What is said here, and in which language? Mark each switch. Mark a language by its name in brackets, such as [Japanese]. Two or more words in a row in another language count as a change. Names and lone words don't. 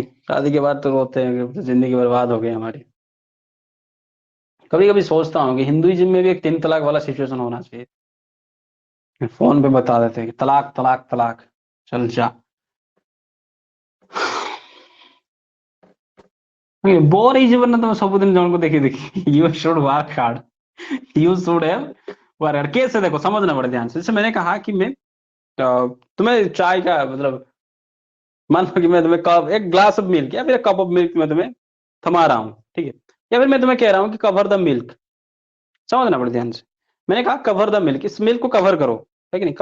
[Hindi] शादी के बाद तो रोते हैं कि जिंदगी बर्बाद हो गई हमारी। कभी कभी सोचता हूँ कि हिंदुइज्म में भी एक 3 तलाक वाला सिचुएशन होना चाहिए, फोन पे बता देते हैं कि तलाक तलाक तलाक, चल जा। [Odia] बोर ହେଇଯିବ ନା ତମେ ସବୁଦିନ ଜଣକୁ ଦେଖି ଦେଖି। [English] You should work hard, you should have work hard. [Hindi] कैसे? देखो, समझना बड़े ध्यान से। जैसे मैंने कहा कि मैं तुम्हें चाय का मतलब, मान लो कि मैं तुम्हें कप, एक [English] glass of milk [Hindi] या फिर [English] cup of milk [Hindi] मैं तुम्हें थमा रहा हूँ, ठीक है? या फिर मैं तुम्हें कह रहा हूँ कि [English] cover the milk, [Hindi] समझना बड़े ध्यान से। मैंने कहा [English] cover the milk, [Hindi] इस मिल्क को कवर करो, है कि नहीं?